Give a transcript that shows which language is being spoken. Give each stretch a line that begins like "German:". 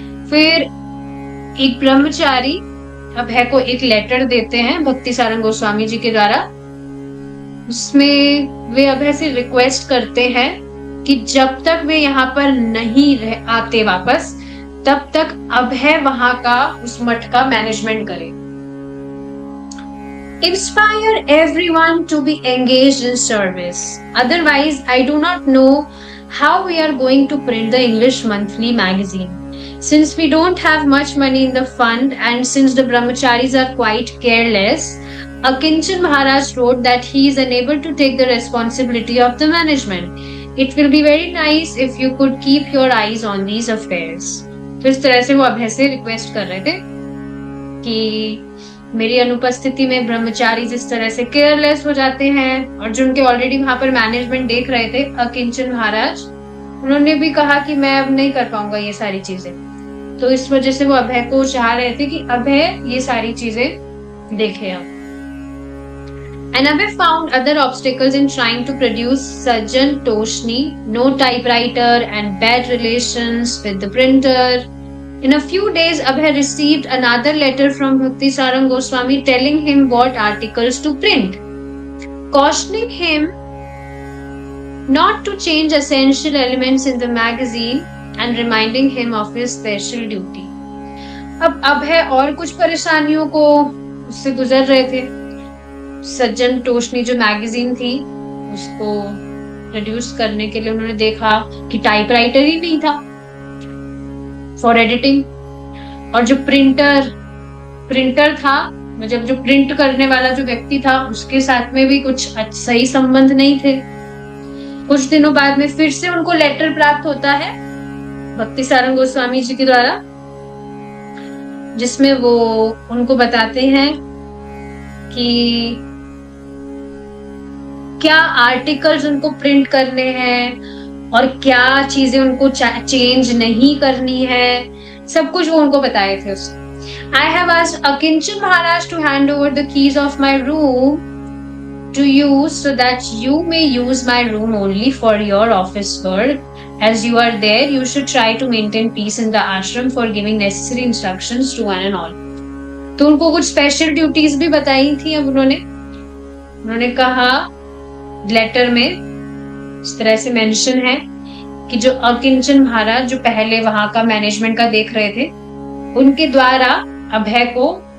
Hindi: फिर एक ब्रह्मचारी अभय को एक लेटर देते हैं भक्ति सारंग गोस्वामी जी के द्वारा. उसमें वे अभय से रिक्वेस्ट करते हैं कि जब तक वे यहाँ पर नहीं आते वापस, तब तक अभय वहां का उस मठ का मैनेजमेंट करे.
English: Inspire everyone to be engaged in service. Otherwise, I do not know how we are going to print the English monthly magazine. Since we don't have much money in the fund and since the brahmacharis are quite careless, Akinchan Maharaj wrote that he is unable to take the responsibility of the management. It will be very nice if you could keep your eyes on these affairs.
Hindi: तो इस तरह से वो अभय से request कर रहे थे कि मेरी अनुपस्थिति में ब्रह्मचारी जिस तरह से केयरलेस हो जाते हैं, और जो उनके ऑलरेडी वहां पर मैनेजमेंट देख रहे थे अकिंचन महाराज, उन्होंने भी कहा कि मैं अब नहीं कर पाऊंगा ये सारी चीजें. तो इस वजह से वो अभय को चाह रहे थे कि अभय ये सारी चीजें देखे.
English: अब And Abhay found other obstacles in trying to produce Sajjan Toshni, no typewriter and bad relations with the printer. In a few days, Abhay received another letter from Bhakti Sarang Goswami telling him what articles to print, cautioning him not to change essential elements in the magazine and reminding him of his special duty.
Hindi: अब अभय और कुछ परेशानियों को उससे गुजर रहे थे. सज्जन टोशनी जो मैगजीन थी उसको प्रोड्यूस करने के लिए उन्होंने देखा कि टाइपराइटर ही नहीं था
English: for editing,
Hindi: और जो प्रिंटर था, मतलब जो प्रिंट करने वाला जो व्यक्ति था उसके साथ में भी कुछ सही संबंध नहीं थे. कुछ दिनों बाद में फिर से उनको लेटर प्राप्त होता है भक्ति सारंग गोस्वामी जी के द्वारा, जिसमें वो उनको बताते हैं कि क्या आर्टिकल्स उनको प्रिंट करने हैं और क्या चीजें उनको चेंज नहीं करनी है, सब कुछ वो उनको बताए थे उससे।
English: I have asked Akinchal Maharaj to hand over the keys of my room to you so that you may use my room only for your office work. As you are there, you should try to maintain peace in the ashram for giving necessary instructions to one and all.
Hindi: तो उनको कुछ special duties भी बताई थी। अब उन्होंने कहा letter में इस तरह से मेंशन है कि जो अकिंचन महाराज जो पहले वहां का मैनेजमेंट का देख रहे थे, उनके द्वारा अभय को